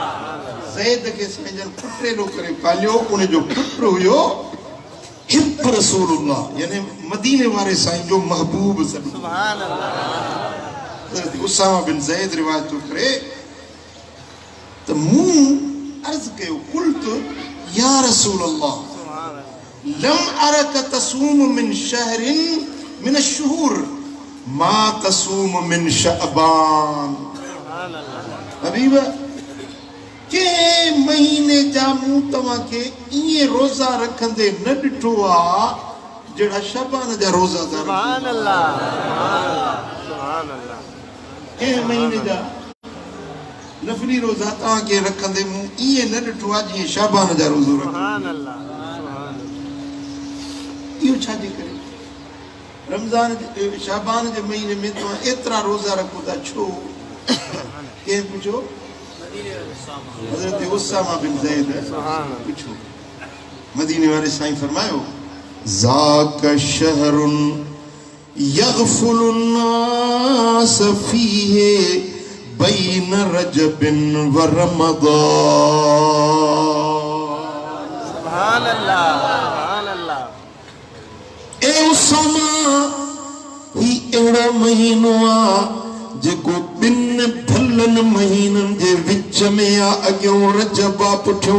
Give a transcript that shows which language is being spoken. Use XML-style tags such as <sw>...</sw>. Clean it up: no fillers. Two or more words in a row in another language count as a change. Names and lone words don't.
<sd>ज़ैद के साईं जन पुटेलो करे पालियो उन जो पुत्र हुयो</sd> <ar>حب رسول الله</ar> <sd>यानी मदीने वारे साईं जो महबूब सॾो</sd> <ar>سبحان الله</ar> <sd>हज़रत उसामा बिन ज़ैद रिवायत तो करे त मूं अर्ज़ कयो</sd> <ar>قلت يا رسول الله لم أرك تصوم من شهر من الشهور ما تصوم من شعبان</ar> <sd>हबीब के महीने जा मूं तव्हांखे इएं रोज़ा रखंदे न ॾिठो आहे जहिड़ा शबान जा रोज़ा था</sd> <ar>سبحان الله سبحان الله</ar> <sd>के महीने जा नफली रोज़ा तव्हांखे रखंदे मूं इएं न ॾिठो आहे जीअं शाबान जा रोज़ो रखो</sd> <ar>سبحان الله</ar> <sd>इहो छाजे करे रमज़ान शाबान जे महीने में तव्हां एतिरा रोज़ा रखो था छो कंहिं पुछो हज़रत उसामा बिन ज़ैद पुछो मदीने वाले साईं फरमायो</sd> <ar>ذاك شهر يغفل الناس فيه بين رجب ورمضان سبحان الله</ar> <sd>ए उसामा ही अहिड़ो महीनो आहे जेको ॿिनि भलनि महीननि जे विच में आहे अॻियों रजब आहे पुठियों</sd>